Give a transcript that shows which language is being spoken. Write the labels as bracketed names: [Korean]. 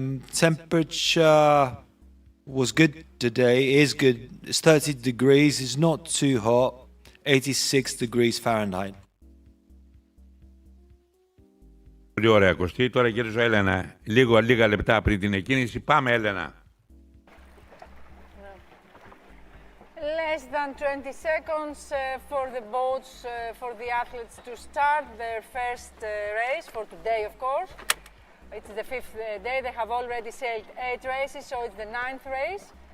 [English] Temperature was good today, is good. It's 30 degrees, it's not too hot, 86 degrees Fahrenheit. [Greek] Πολύ ωραία, Κωστή. Τώρα κυρίσω Έλενα, λίγα λεπτά πριν την εκκίνηση. Πάμε, Έλενα. [English] Less than 20 seconds for the boats, for the athletes to start their first race for today, of course. It's the 5th day. They have already sailed 8 races, so it's the 9th race.